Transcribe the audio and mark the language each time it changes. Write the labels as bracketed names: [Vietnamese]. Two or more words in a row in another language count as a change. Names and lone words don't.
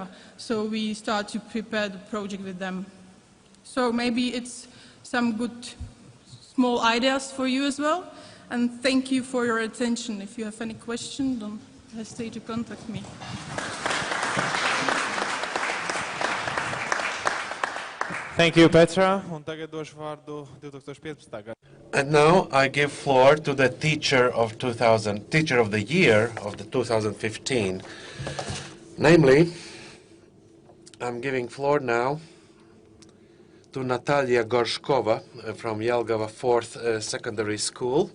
[English] So we start to prepare the project with them. So maybe it's some good small ideas for you as well. And thank you for your attention. If you have any questions, don't hesitate to contact me. Thank you, Petra. [Latvian] Un tagad došu vārdu 2015. gada. [English] And now I give floor to the teacher of the year of the 2015. Namely, I'm giving floor now to Natalia Gorshkova from Jelgava 4th Secondary School.